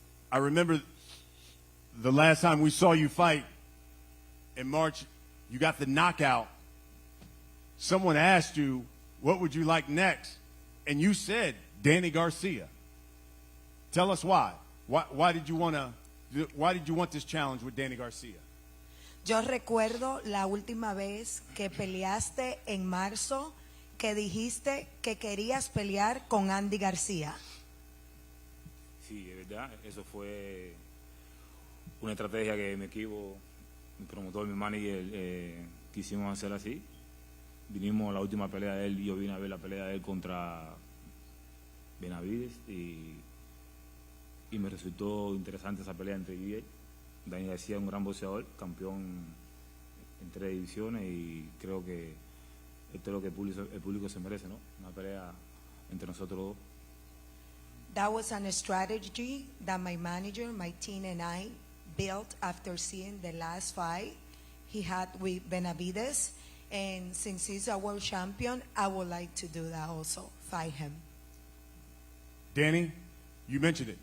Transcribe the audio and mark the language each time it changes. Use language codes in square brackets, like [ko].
[en] I remember the last time we saw you fight in March, you got the knockout. Someone asked you, what would you like next? And you said, Danny Garcia. Tell us why. Why did you want this challenge with Danny Garcia? [es] Yo recuerdo la última vez que peleaste en marzo, que dijiste que querías pelear con Andy García. Sí, es verdad. Eso fue una estrategia que mi equipo, mi promotor, mi manager, quisimos hacer así. Vinimos a la última pelea de él y yo vine a ver la pelea de él contra Benavides y me resultó interesante esa pelea entre él y él. Dani García es un gran boxeador, campeón en 3 divisiones y creo que esto es lo que el público se merece, ¿no? Una pelea entre nosotros dos. [en] That was a strategy that my manager, my team, and I built after seeing the last fight he had with Benavides. And since he's a world champion, I would like to do that also, fight him. Danny, you mentioned it.